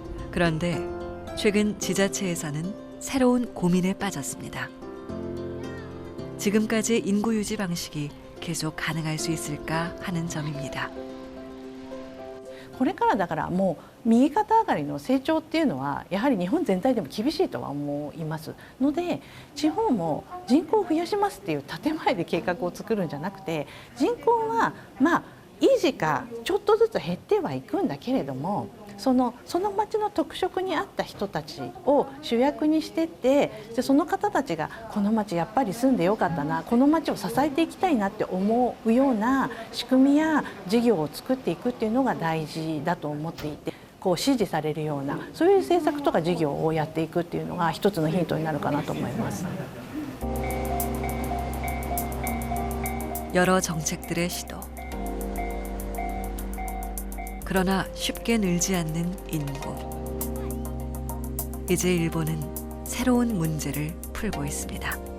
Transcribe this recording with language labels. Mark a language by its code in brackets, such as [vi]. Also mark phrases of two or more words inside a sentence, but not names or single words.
[ko] 그런데 최근 지자체에서는 새로운 고민에 빠졌습니다. 지금까지의 인구 유지 방식이 계속 가능할 수 있을까 하는 점입니다. [ja] これからだからもう右肩上がりの成長っていうのはやはり日本全体でも厳しいとは思いますので、地方も人口を増やしますっていう建前で計画を作るんじゃなくて、人口はまあ維持かちょっとずつ減ってはいくんだけれども、その町の特色に合った人たちを主役にしてって、でその方たちがこの町やっぱり住んでよかったな、この町を支えていきたいなって思うような仕組みや事業を作っていくっていうのが大事だと思っていて、こう支持されるようなそういう政策とか事業をやっていくっていうのが一つのヒントになるかなと思います。 [ko] 여러 정책들의 시도. 그러나 쉽게 늘지 않는 인구. 이제 일본은 새로운 문제를 풀고 있습니다.